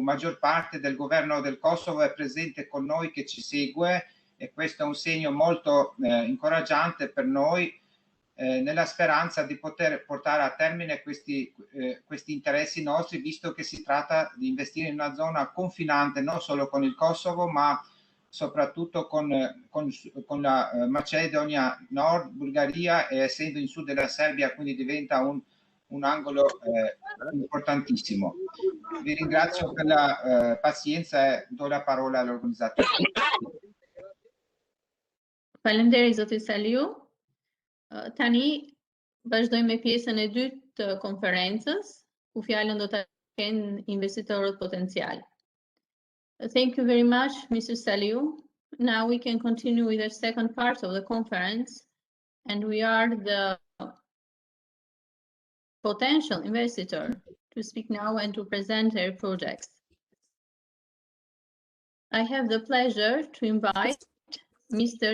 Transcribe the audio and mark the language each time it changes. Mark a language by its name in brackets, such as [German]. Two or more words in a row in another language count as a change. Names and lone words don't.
[Italian] maggior parte del governo del Kosovo è presente con noi, che ci segue, e questo è un segno molto incoraggiante per noi, nella speranza di poter portare a termine questi interessi nostri, visto che si tratta di investire in una zona confinante non solo con il Kosovo, ma soprattutto con la Macedonia Nord, Bulgaria, e essendo in sud della Serbia, quindi diventa un angolo importantissimo. Vi ringrazio per la pazienza e do la parola all'organizzatore. [Albanian] Faleminderit zoti Saliu. Tani vazhdojmë me pjesën e dytë të konferencës, ku fjalën do ta kenë investitorët potencial. [English] Thank you very much, Mr. Saliu. Now we can continue with the second part of the conference, and we are the potential investor to speak now and to present their projects. I have the pleasure to invite Mr.